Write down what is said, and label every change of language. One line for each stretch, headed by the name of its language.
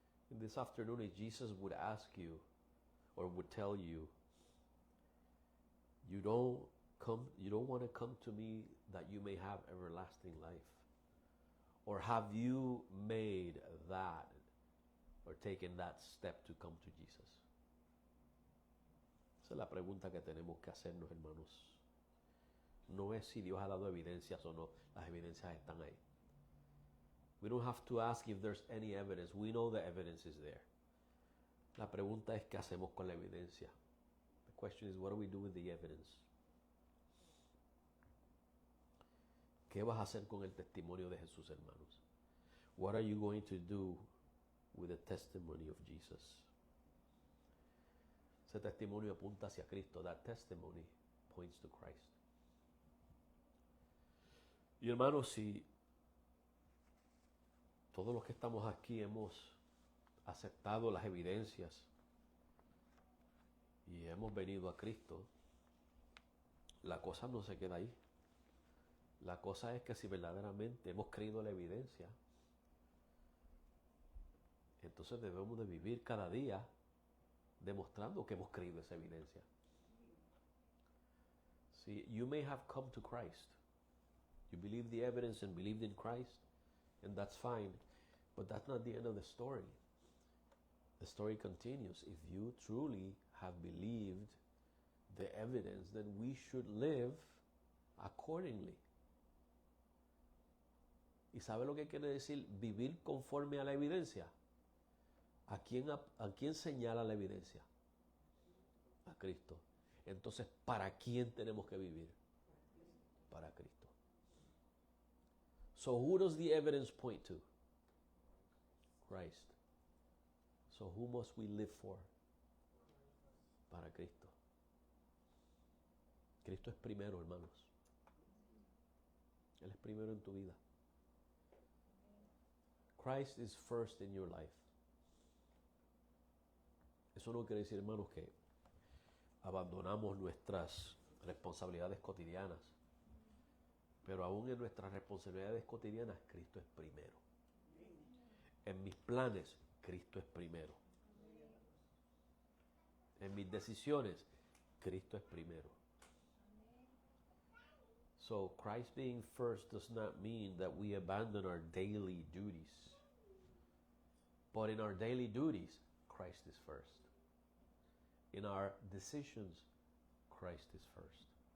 English: In this afternoon, if Jesus would ask you or would tell you, you don't want to come to me that you may have everlasting life. Or have you made that or taken that step to come to Jesus?
Spanish: Esa es la pregunta que tenemos que hacernos, hermanos. No es si Dios ha dado evidencias o no. Las evidencias están ahí.
English: We don't have to ask if there's any evidence. We know the evidence is there.
Spanish: La pregunta es qué hacemos con la evidencia.
English: The question is, what do we do with the evidence?
Spanish: ¿Qué vas a hacer con el testimonio de Jesús, hermanos?
English: What are you going to do with the testimony of Jesus?
Spanish: Ese testimonio apunta hacia Cristo.
English: That testimony points to Christ.
Spanish: Y hermanos, si todos los que estamos aquí hemos aceptado las evidencias y hemos venido a Cristo, la cosa no se queda ahí. La cosa es que si verdaderamente hemos creído la evidencia, entonces debemos de vivir cada día demostrando que hemos creído esa evidencia.
English: See, you may have come to Christ. You believe the evidence and believed in Christ, and that's fine. But that's not the end of the story. The story continues. If you truly have believed the evidence, then we should live accordingly.
Spanish: ¿Y sabe lo que quiere decir vivir conforme a la evidencia? ¿A quién señala la evidencia? A Cristo. Entonces, ¿para quién tenemos que vivir? Para Cristo.
English: So who does the evidence point to? Christ. So who must we live for? Para Cristo.
Spanish: Cristo es primero, hermanos. Él es primero en tu vida.
English: Christ is first in your life.
Spanish: Eso no quiere decir, hermanos, que abandonamos nuestras responsabilidades cotidianas. Pero aún en nuestras responsabilidades cotidianas, Cristo es primero. En mis planes, Cristo es primero. En mis decisiones, Cristo es primero.
English: So Christ being first does not mean that we abandon our daily duties. But in our daily duties, Christ is first. In our decisions, Christ is first.